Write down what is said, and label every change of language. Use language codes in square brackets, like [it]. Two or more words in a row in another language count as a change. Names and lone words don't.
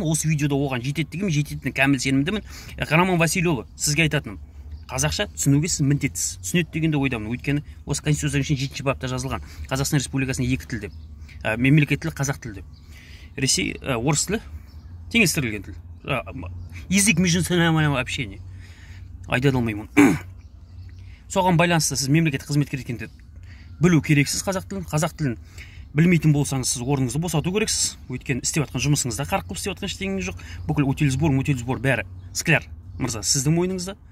[kk] Осы видеода оған жетеді деген жететініне кәміл сенімдімін. Роман Васильевич, сізге айтатыным, қазақша түсінуге сіз міндеттісіз. Түсінеді дегенде ойдамын. Өйткені осы Конституцияның 7-ші бапта жазылған. Қазақстан Республикасының 2 тіл деп. Мемлекет тілі қазақ тілі деп. Ресей орыс тілі теңестірілген тіл. [ru] Язык межнационального общения. [kk] Айта алмаймын. Соған байланысты сіз мемлекет қызметкер екенді білу керексіз қазақ тілін білмейтін болсаңыз сіз орныңызды босату керексіз. Өйткені істеп жатқан жұмысыңызда қарқ қылып істеп жатқан ештеңе жоқ. Бүкіл Утилсбор бәрі Скляр мырза сіздің мойныңызда.